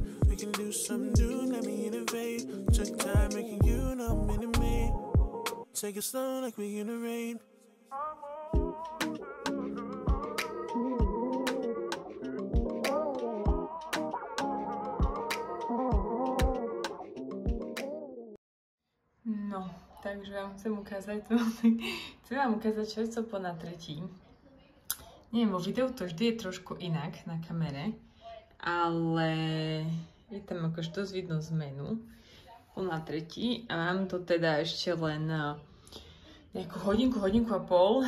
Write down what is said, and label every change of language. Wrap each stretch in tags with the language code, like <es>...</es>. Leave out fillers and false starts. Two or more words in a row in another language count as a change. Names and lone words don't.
<en>We can do something new, let me innovate. Took time making you the Minute Maid. Take it slow like we in the rain.</en> <sk>No, takže vám chcem vám ukázať 6 po na 3. Neviem, vo videu to vždy je trošku inak na kamere, ale je tam akože dosť vidno zmenu po na 3. A mám to teda ešte len nejakú hodinku a pol.</sk>